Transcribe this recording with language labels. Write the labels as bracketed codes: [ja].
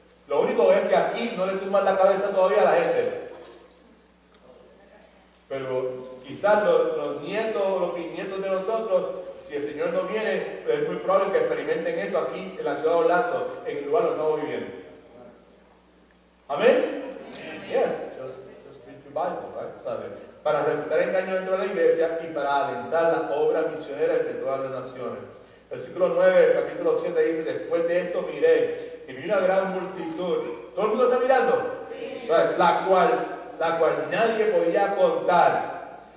[es] Lo único es que aquí no le tumban la cabeza todavía a la gente. Pero quizás los nietos o los bisnietos de nosotros, si el Señor no viene, es muy probable que experimenten eso aquí en la ciudad de Orlando, en el lugar donde estamos viviendo. ¿Amén? [en] Yes, just read your Bible, right? [es] ¿Sabes? Para refutar engaños dentro de la iglesia y para alentar la obra misionera entre todas las naciones. Versículo 9, capítulo 7 dice, después de esto miré y vi una gran multitud. ¿Todo el mundo está mirando? Sí. La cual nadie podía contar.